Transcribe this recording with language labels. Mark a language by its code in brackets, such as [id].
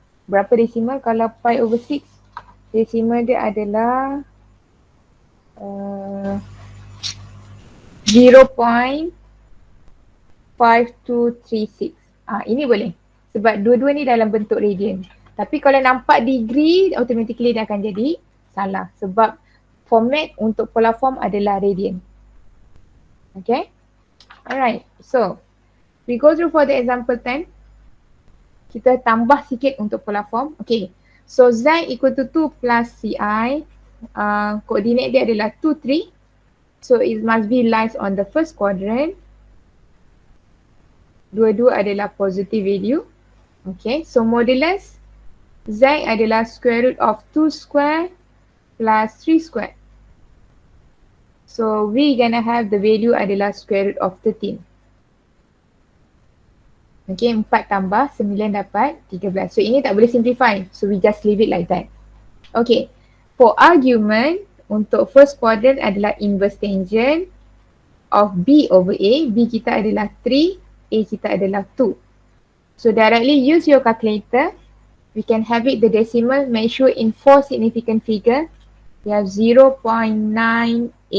[ms] Berapa desimal kalau pi over 6? Desimal dia adalah 0.5236. Ini boleh. Sebab dua-dua ni dalam bentuk radian. Tapi kalau nampak degree, automatically dia akan jadi salah. Sebab format untuk polar form adalah radian. Okay. Alright. [en] So, we go through for the example 10. [ms] Kita tambah sikit untuk polar form. Okay. So, Z equal to 2 plus CI. Koordinat dia adalah 2, 3. [en] So, it must be lies on the first quadrant. Dua-dua adalah positive value. Okay. So, modulus Z adalah square root of 2 square plus 3 square. So, we gonna have the value adalah square root of 13. [ms] Okay, 4 tambah 9 dapat 13. So, ini tak boleh simplify. [en] So, we just leave it like that. Okay, for argument, untuk first quadrant adalah inverse tangent of B over A. [ms] B kita adalah 3, A kita adalah 2. [en] So, directly use your calculator. We can have it the decimal, make sure in 4 significant figure. We have 0.9828.